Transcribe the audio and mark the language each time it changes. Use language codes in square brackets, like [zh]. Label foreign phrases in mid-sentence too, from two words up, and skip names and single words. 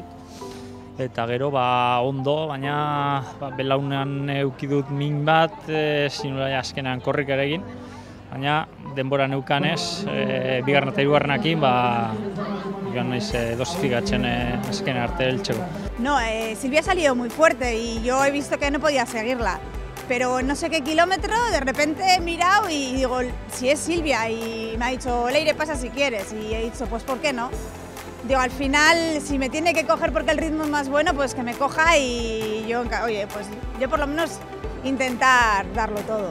[eu] Eta gero ondo, baina belaunean eduki dut min bat, zinula azkenean korrik ere egin. Baina denbora neukanez, bigarren eta hirugarrenekin, joan naiz dosifikatzen azken arte heltzeko. [es] No, Silvia ha salido muy fuerte y yo he visto que no podía seguirla. Pero no sé qué kilómetro, de repente he mirado y digo, si es Silvia, y me ha dicho, Leire, pasa si quieres. Y he dicho, pues ¿por qué no? Digo, al final, si me tiene que coger porque el ritmo es más bueno, pues que me coja y yo, oye, pues yo por lo menos intentar darlo todo.